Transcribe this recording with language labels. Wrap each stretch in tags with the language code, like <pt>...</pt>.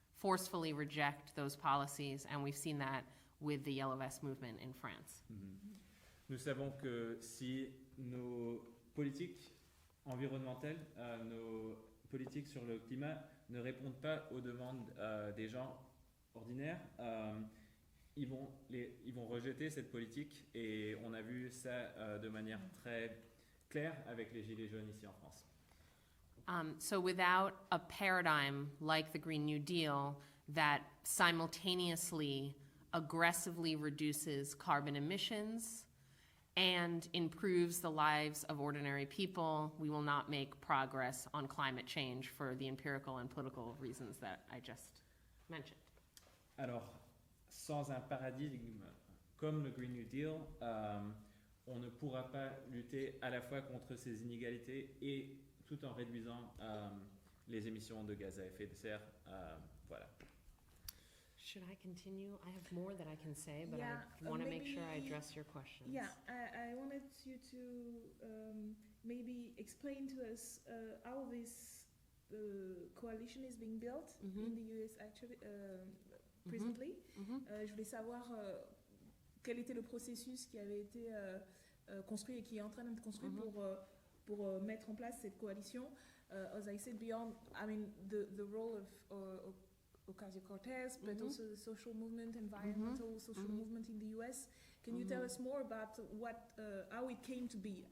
<en>forcefully reject those policies, and we've seen that with the Yellow Vest movement in France.</en> <fr>Nous savons que si nos politiques environnementales, nos politiques sur le climat ne répondent pas aux demandes des gens ordinaires, ils vont rejeter cette politique, et on a vu ça de manière très claire avec les Gilets jaunes ici en France.</fr> <en>So without a paradigm like the Green New Deal that simultaneously aggressively reduces carbon emissions and improves the lives of ordinary people, we will not make progress on climate change for the empirical and political reasons that I just mentioned.</en> <fr>Alors, sans un paradigme comme le Green New Deal, on ne pourra pas lutter à la fois contre ces inégalités et tout en réduisant les émissions de gaz à effet de serre. Voilà.</fr> <en>Should I continue? I have more that I can say, but Yeah, I want to make sure I maybe- address your questions. Yeah, I wanted you to maybe explain to us how this coalition is being built in the US actually presently.</en> <fr>Je voulais savoir quel était le processus qui avait été construit et qui est en train d'être construit pour mettre en place cette coalition.</fr> <en>As I said, beyond, I mean, the role of Ocasio-Cortez, but also the social movement, environmental social movement in the US. Can you tell us more about how it came to be?</en>